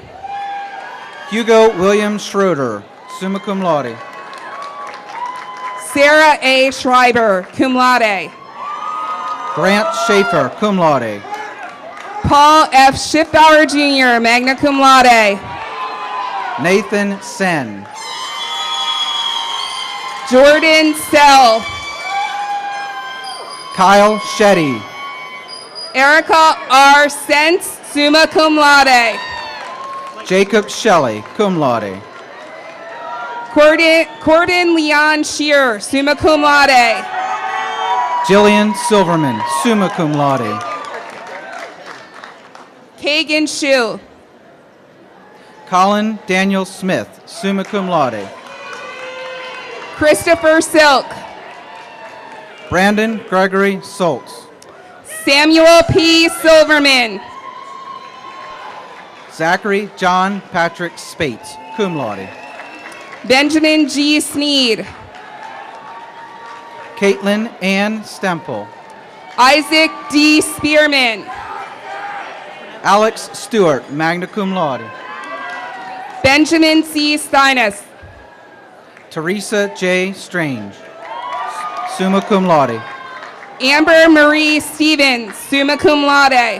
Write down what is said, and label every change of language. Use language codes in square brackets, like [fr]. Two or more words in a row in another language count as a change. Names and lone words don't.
[en] Hugo William Schroeder, [la] summa cum laude. [en] Sarah A. Schreiber, [la] cum laude. [en] Grant Schaefer, [la] cum laude. [en] Paul F. Schiffbauer Jr., [la] magna cum laude. [en] Nathan Sen. Jordan Sell. Kyle Shetty. Erica R. Sentz, [la] summa cum laude. [en] Jacob Shelley, [la] cum laude. [en] Corden Leon Shear, [la] summa cum laude. [en] Jillian Silverman, [la] summa cum laude. [en] Kagan Shu. Colin Daniel Smith, [la] summa cum laude. [en] Christopher Silk. Brandon Gregory Soltz. Samuel P. Silverman. Zachary John Patrick Spates, [la] cum laude. [en] Benjamin G. Sneed. Caitlin Ann Stempel. Isaac D. Spearman. Alex Stewart, [la] magna cum laude. [en] Benjamin C. Steinis. Teresa J. Strange, [la] summa cum laude. [en] Amber Marie Stevens, [la] summa cum laude.